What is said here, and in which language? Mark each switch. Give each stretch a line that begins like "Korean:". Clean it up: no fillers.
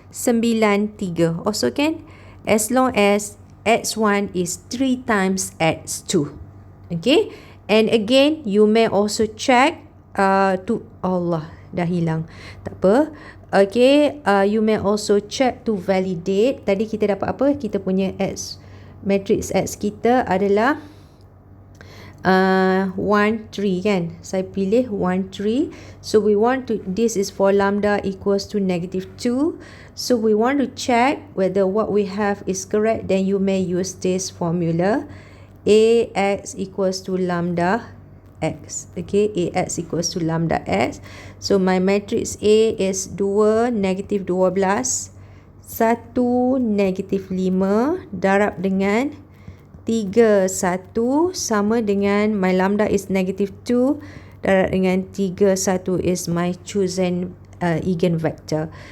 English: 93. Also can, as long as x1 is 3 times x2. Okay, and again you may also check to Allah
Malay: dah hilang, tak apa.
English: Okay, you may also check to validate.
Malay: Tadi kita dapat apa? Kita punya X, matrix X kita adalah 1 3 kan. Saya pilih 1 3.
English: So we want to, this is for lambda equals to -2. So we want to check whether what we have is correct. Then you may use this formula, Ax equals to lambda x. Okay, Ax equals to lambda x. So my matrix A is 2 -12, 1 -5
Malay: darab dengan
English: 3 1
Malay: sama dengan
English: my lambda is -2 darab dengan 3 1 is my chosen eigenvector.